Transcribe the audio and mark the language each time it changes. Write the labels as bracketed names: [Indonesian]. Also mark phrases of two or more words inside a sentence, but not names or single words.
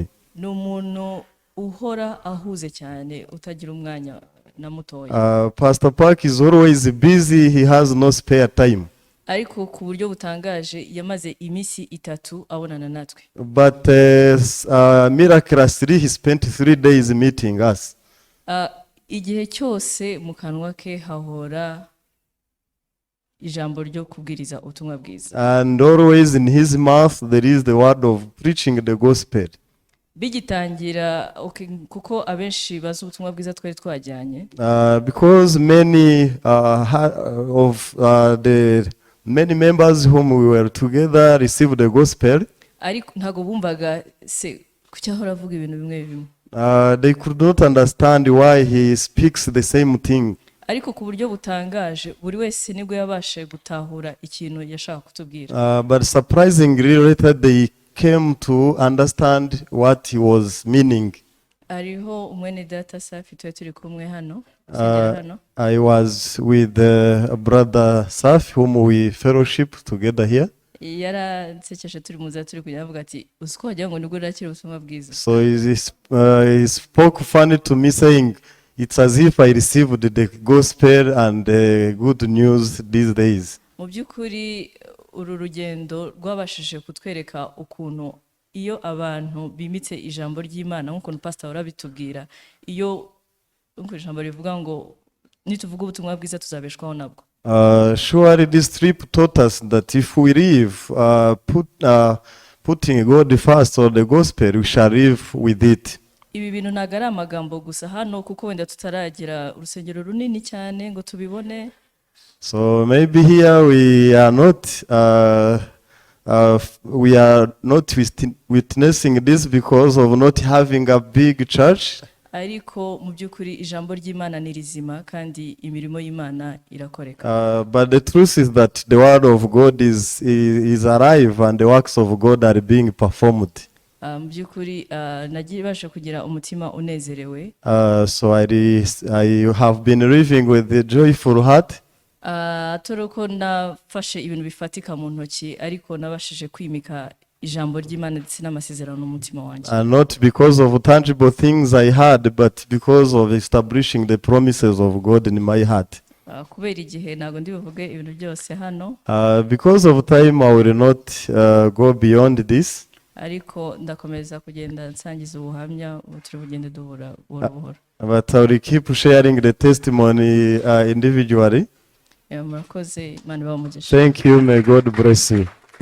[Kinyarwanda] Ni umuntu uhora ahuze cyane utagira umwanya na mutoya. [English] Pastor Park is always busy, he has no spare time. [Kinyarwanda] Ariko ku buryo butangaje yamaze iminsi 3 abonana natwe. [English] But miraculously he spent 3 days meeting us. [Kinyarwanda] Igihe cyose mu kanwa ke hahora ijambo ryo kubwiriza ubutumwa bwiza. [English] And always in his mouth there is the word of preaching the gospel. [Kinyarwanda] Bigitangira kuko abenshi bazi ubutumwa bwiza twari twajyanye. [English] Because many of the many members whom we were together received the gospel. [Kinyarwanda] Ariko ntago bumvaga se kucyahora avuga ibintu bimwe bimwe. [English] They could not understand why he speaks the same thing. [Kinyarwanda] Ariko ku buryo butangaje buri wese nibwo yabashe gutahura ikintu yashaka kutubwira. [English] But surprisingly later they came to understand what he was meaning. [Kinyarwanda] Ariho umwene data Safi turi kumwe hano. [English] I was with brother Safi whom we fellowship together here. [Kinyarwanda] Yaransekeje turi muza turi kujya avuga ati usiko wagira ngo nibwo nakira ubutumwa bwiza. [English] So he spoke funny to me saying it's as if I received the gospel and good news these days. [Kinyarwanda] Mu by'ukuri uru rugendo rwabashije kutwereka ukuntu iyo abantu bimitse ijambo ry'Imana nk'uko pastor urabitubwira, iyo ijambo rivuga ngo nituvuga ubutumwa bwiza tuzabeshwaho nabwo. [English] Surely this trip taught us that if we live putting God first or the gospel, we shall live with it. [Kinyarwanda] Ibi bintu ntago ari amagambo gusa hano kuko wenda tutaragira urusengero runini cyane ngo tubibone. [English] So maybe here we are not witnessing this because of not having a big church. [Kinyarwanda] Ariko mu by'ukuri ijambo ry'Imana ni rizima kandi imirimo y'Imana irakoreka. [English] But the truth is that the word of God is alive and the works of God are being performed. [Kinyarwanda] Mu by'ukuri nagiye basha kugira umutima unezerewe. [English] So I have been living with a joyful heart. [Kinyarwanda] Atoroko nafashe ibintu bifatika mu ntoki ariko nabashije kwimika ijambo ry'Imana ndetse n'amasezerano mu mutima wanjye. [English] And not because of tangible things I had, but because of establishing the promises of God in my heart. [Kinyarwanda] Kubera igihe ntago ndi buvuge ibintu byose hano. [English] Because of time I will not go beyond this. [Kinyarwanda] Ariko ndakomeza kugenda nsangiza ubuhamya turi bugende duhura buhoro. [English] But I will keep sharing the testimony individually. [Kinyarwanda] Murakoze, Imana ibahe umugisha. [English] Thank you, may God bless you.